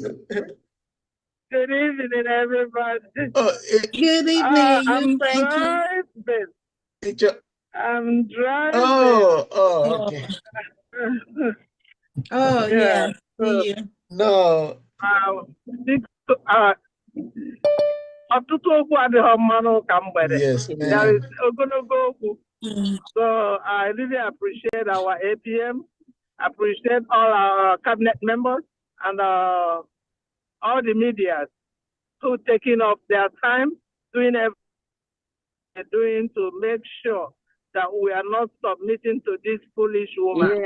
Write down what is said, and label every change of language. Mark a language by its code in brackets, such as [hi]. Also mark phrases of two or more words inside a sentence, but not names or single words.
[en] Good evening, everybody. Good evening, you Frankie. I'm driving. Oh, okay. Oh, yeah. See you. No. [ig] Ọtụtụ okwu adịghị mmanụ ka mgbede. [en] Yes, There ma'am. is [ig] ogologo okwu. [en] So I really appreciate our APM, appreciate all our cabinet members and all the media who taking up their time doing everything they're doing to make sure that we are not submitting to this foolish woman.